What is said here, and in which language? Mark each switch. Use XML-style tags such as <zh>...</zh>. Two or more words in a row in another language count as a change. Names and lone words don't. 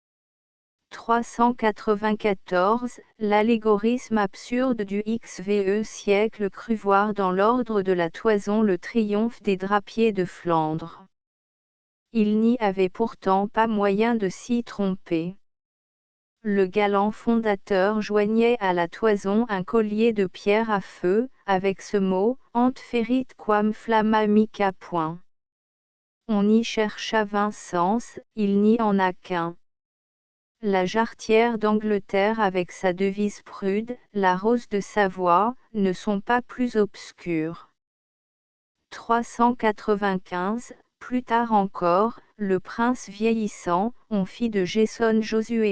<fr>394, l'allégorisme absurde du XVe siècle crut voir dans l'ordre de la toison le triomphe des drapiers de Flandre. Il n'y avait pourtant pas moyen de s'y tromper. Le galant fondateur joignait à la toison un collier de pierre à feu, avec ce mot,</fr> <la>ante ferit quam flamma mica.</la> <fr>On y chercha 20 sens, il n'y en a qu'un. La jarretière d'Angleterre avec sa devise prude, la rose de Savoie, ne sont pas plus obscures. 395, plus tard encore, le prince vieillissant, on fit de Jason Josué.</fr>